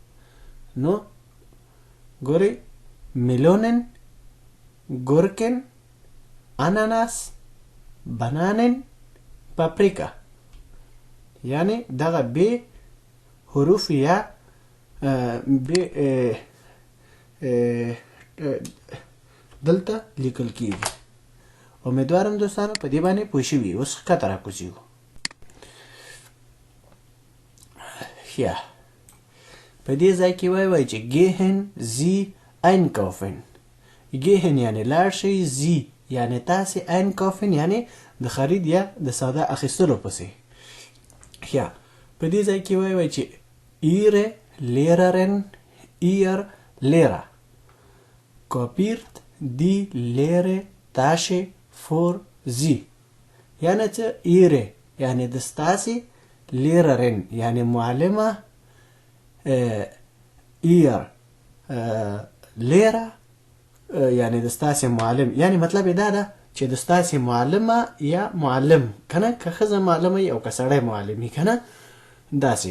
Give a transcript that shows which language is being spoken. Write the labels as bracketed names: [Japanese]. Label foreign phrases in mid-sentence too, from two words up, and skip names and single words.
[Pashto] نو ګورئ [German] Melonen Gurken, Ananas, Bananen, Paprika. [Pashto] یعنی دغه ب حروف یا ب دلته لیکل کیږي. امیدوارم دوستانو په دې باندې پوه شوي. اوس ښکته راکوزیږو. ښه، په دې ځای کې وایي چې [German] gehen Sie einkaufen. [Pashto] gehen یعنی لاړ شئ، Sie یعنی تاسې، einkaufen یعنی د خرید یا د سودا اخیستلو پسې. ښه، په دې ځای کې وایي چې [German] Ihre Lehrerin, Ihr Lehrer kopiert die leere Tasche für Sie. [Pashto] یعنی څه؟ Ihre یعنی د ستاسې، Lehrerin یعنی معلمه، [German] Ihr Lehrer [Pashto] یعنی د ستاسې معلم. یعنی مطلب یې دا ده چې د ستاسې معلمه یا معلم کنه، که ښځه معلمه او که سړی معلمي کنه، داسې.